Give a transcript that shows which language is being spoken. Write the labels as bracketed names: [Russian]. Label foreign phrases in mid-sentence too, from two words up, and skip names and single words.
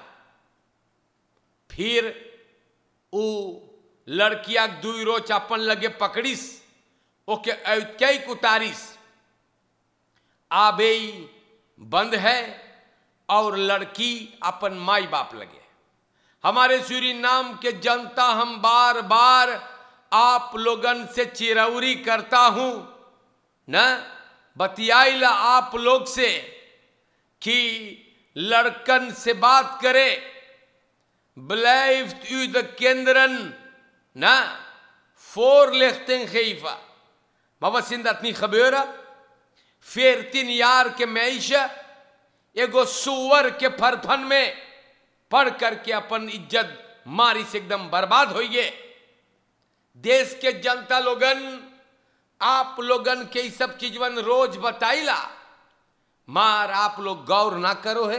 [Caribbean Hindustani] फिर वो लड़किया दुई रोज अपन लगे पकड़िस, ओके ऐक उतारिस, आबे बंद है और लड़की अपन माई बाप लगे। हमारे सूरीनाम के जनता, हम बार बार आप लोगन से चिरौरी करता हूं न, बतियाइला आप लोग से कि लड़कन से बात करे, [Dutch] blijft u de kinderen na voorlichting geven. Maar wat zien dat niet gebeuren? [Caribbean Hindustani] 14 jaar के meisje एगो सुअर के फरफन में पढ़ करके अपन इज्जत मारी से एकदम बर्बाद हो गए। देश के जनता लोगन, आप लोगन के ये सब चीजवन रोज बताइला, मार आप लोग गौर ना करो है।